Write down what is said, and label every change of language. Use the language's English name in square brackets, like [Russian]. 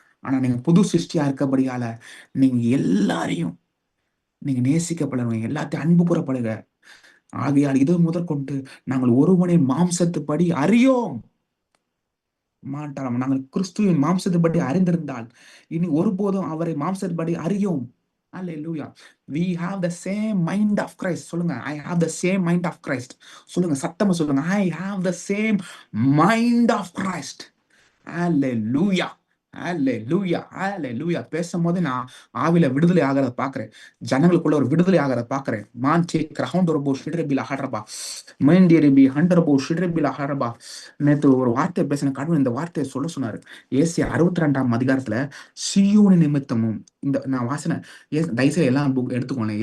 [Tamil] ஆனா நீங்க புது சிருஷ்டியா இருக்கபடியால நீங்க எல்லாரையும் நீங்க நேசிக்கப்படுங்க, எல்லாத்தையும் அன்பு கூறப்படுங்க. ஆகையால் இது முதற்கொண்டு நாங்கள் ஒருவனை மாம்சத்துப்படி அறியோம். மாட்டாராம். நாங்கள் கிறிஸ்துவின் மாம்சத்துப்படி அறிந்திருந்தால் இனி ஒருபோதும் அவரை மாம்சத்துப்படி அறியோம். [English] Hallelujah. We have the same mind of Christ. [Tamil] சொல்லுங்க, [English] I have the same mind of Christ. [Tamil] சொல்லுங்க, சத்தமா சொல்லுங்க, [English] I have the same mind of Christ. Hallelujah. Hallelujah. Hallelujah. [Tamil] பேசும்போது நான் ஆவில விடுதலை ஆகிறத பாக்குறேன். ஜனங்களுக்குள்ள ஒரு விடுதலை ஆகிறத பாக்குறேன். மான்டி கிரஹண்டோரபோ ஷிட்ரபில ஹரபா மைண்டியரிபி ஹண்டரபோ ஷிட்ரபில ஹரபா. நேற்று ஒரு வார்த்தை பேசின கடவுள் இந்த வார்த்தையை சொல்ல சொன்னாரு. ஏசியா 62ஆம் அதிகாரத்துல சியோனி நிமித்தமும், இந்த நான் வாசனை தயவுசெய்து எல்லாம் புக் எடுத்துக்கோங்க.